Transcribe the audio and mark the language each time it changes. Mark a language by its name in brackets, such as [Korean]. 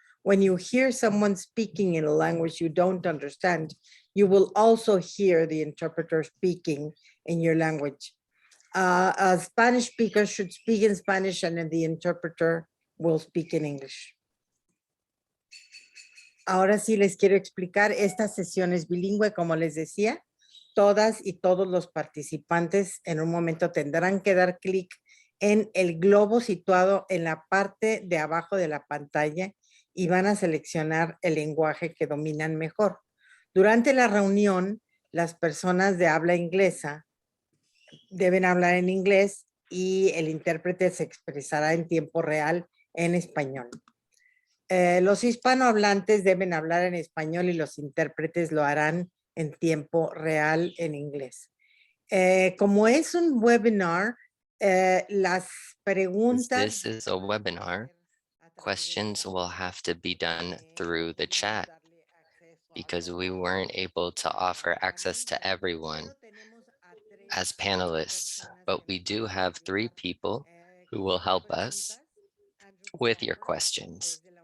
[English] When you hear someone speaking in a language you don't understand, you will also hear the interpreter speaking in your language. A Spanish speaker should speak in Spanish and then the interpreter will speak in English. [Spanish] Ahora sí les quiero explicar, esta sesión es bilingüe, como les decía. Todas y todos los participantes en un momento tendrán que dar clic en el globo situado en la parte de abajo de la pantalla y van a seleccionar el lenguaje que dominan mejor. Durante la reunión, las personas de habla inglesa deben hablar en inglés y el intérprete se expresará en tiempo real en español. Los hispanohablantes deben hablar en español y los intérpretes lo harán en tiempo real en inglés. Como es un webinar, las preguntas... [English] This is a webinar. Questions will have to be done through the chat because we weren't able to offer access to everyone as panelists, but we do have 3 people who will help us with your questions.